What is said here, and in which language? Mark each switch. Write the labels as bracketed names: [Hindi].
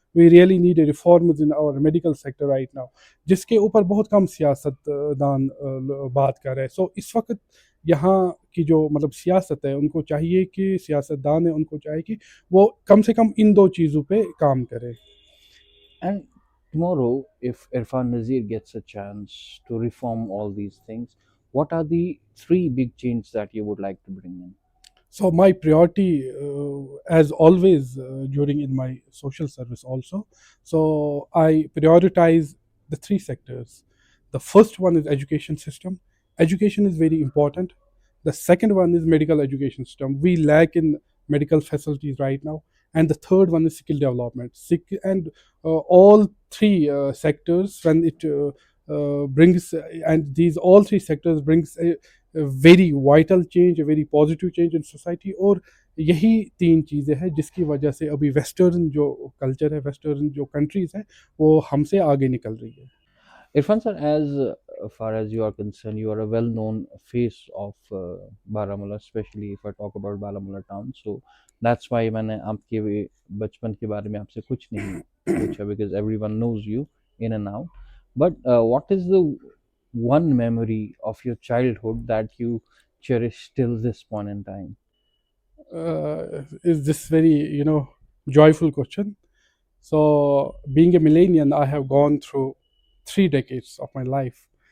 [English] we really need a reforms in our medical sector right now, [Urdu] جس کے اوپر بہت کم سیاست دان بات کر رہے ہیں. سو اس وقت یہاں کی جو مطلب سیاست ہے، ان کو چاہیے کہ سیاست دان ہے ان کو چاہیے کہ وہ کم سے کم ان دو چیزوں پہ کام کرے. [English] And tomorrow, if Irfan Nazir gets a chance to reform all these things, what are the three big changes that you would like to bring in? So my priority, as always, during in my social service also, so I prioritize the three sectors. The first one is education system. Education is very important. The second one is medical education system. We lack in medical facilities right now. And the third one is skill development. And all three sectors, when it brings, and these all three sectors brings a very vital change, a very positive change in society. [Urdu] اور یہی تین چیزیں ہیں جس کی وجہ سے ابھی ویسٹرن جو کلچر ہے، ویسٹرن جو کنٹریز ہیں، وہ ہم سے آگے نکل رہی ہے. [English] Irfan sir, as far as you are concerned, you are a well-known face of Baramulla, especially if I talk about Baramulla town. So that's why [Urdu] میں نے آپ کے بچپن کے بارے میں آپ سے کچھ نہیں پوچھا, [English] because everyone knows you in and out. But what is the one memory of your childhood that you cherish till this point in time? Is this very joyful question? So being a millennial, I have gone through 3 decades of my life.